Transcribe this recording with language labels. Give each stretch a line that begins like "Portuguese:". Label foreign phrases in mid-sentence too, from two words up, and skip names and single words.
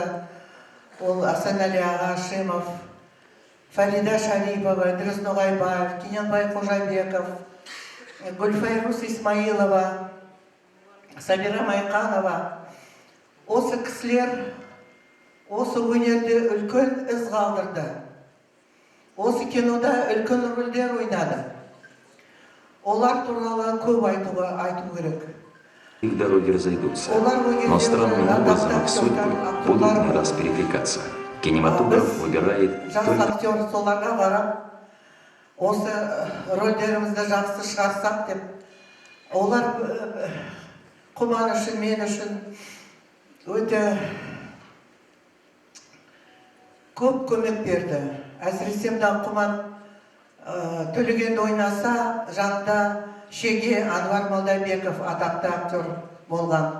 Kazakh: Ол Асанәлі Ағашимов, Фарида Шарипова, Идрис Ноғайбаев, Кененбай Қожабеков, Гүлфайрус Исмаилова, Сабира Майқанова. Осы кісілер осы өнерде үлкен із қалдырды. Осы кинода үлкен рөлдер ойнады. Олар туралы көп айту керек.
Russian: Их дороги разойдутся, но странным образом их судьбы будут не раз перекликаться. Кинематограф выбирает только...
Kazakh: актер соларға қарап, осы рөлдерімізді жақсы шығарсақ деп, олар Құман үшін, мен үшін өте көп көмек берді. Әсіресе мына Құман Төлегенді ойнаса, жанында Шеге Анвар Молдабеков атақты актер болған.